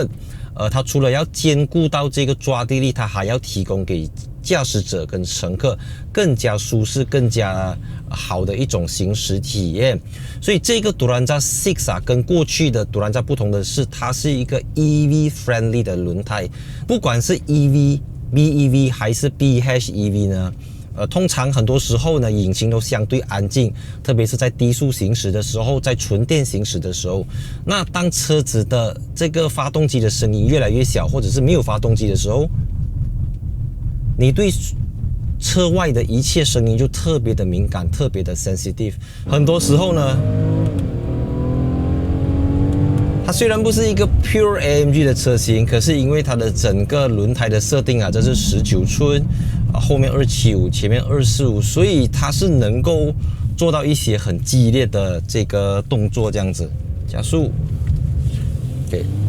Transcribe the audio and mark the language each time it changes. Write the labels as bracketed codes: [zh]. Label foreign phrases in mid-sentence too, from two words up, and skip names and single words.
[zh] 它除了要兼顧到這個抓地力，它還要提供給駕駛者跟乘客更加舒適、更加好的一種行駛體驗。所以這個 Turanza 6啊，跟過去的 Turanza 不同的是，它是一個 [en] EV friendly [zh] 的輪胎，不管是 EV、BEV 還是 PHEV 呢，通常很多時候呢，引擎都相对安靜，特別是在低速行駛的時候，在純電行駛的時候，那當車子的這個發動機的聲音越來越小，或者是沒有發動機的時候，你對車外的一切聲音就特別的敏感，特別的 sensitive。很多時候呢，它虽然不是一个 pure AMG 的車型，可是因為它的整個輪胎的設定啊，這是19寸，後面275，前面245，所以它是能夠做到一些很激烈的這個動作，這樣子加速 ，OK。